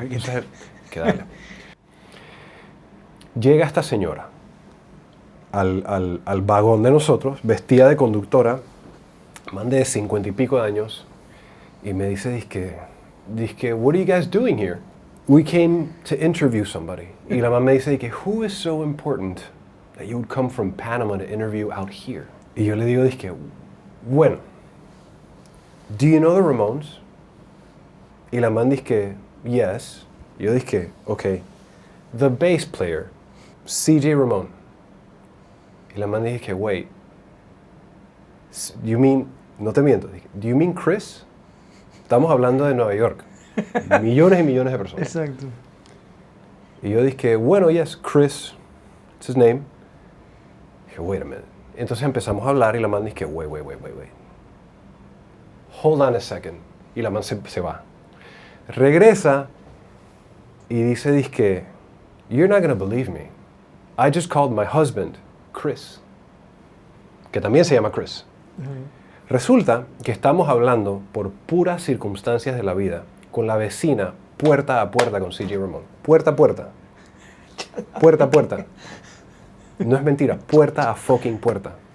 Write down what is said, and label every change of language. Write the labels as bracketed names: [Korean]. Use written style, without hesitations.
[Spanish] Entonces, que dale. Llega esta señora al vagón de nosotros, vestida de conductora, man de 50 y pico de años, y me dice, dizque, [English] what are you guys doing here? We came to interview somebody. [Spanish] Y la man me dice, [English] who is so important that you would come from Panama to interview out here? [Spanish] Y yo le digo, bueno, [English] do you know the Ramones? [Spanish] Y la man dice, [English] yes. [Spanish] Y yo dije, [English] okay, the bass player, [Spanish] CJ Ramone. Y la man dice, [English] wait, you mean, [Spanish] no te miento, [English] do you mean Chris? [Spanish] Estamos hablando de Nueva York. Millones y millones de personas. Exacto. Y yo dije, bueno, [English] yes, [Spanish] Chris, [English] it's his name. [Spanish] Dije, [English] wait a minute. [Spanish] Entonces empezamos a hablar y la man dice, [English] wait. Hold on a second. [Spanish] Y la man se va. [English] Regresa y dice, you're not going to believe me. I just called my husband, Chris. [Spanish] que también se llama Chris. Resulta que estamos hablando por puras circunstancias de la vida con la vecina puerta a puerta con CJ Ramón. Puerta a puerta. Puerta a puerta. No es mentira, puerta a [English] fucking [Spanish] puerta.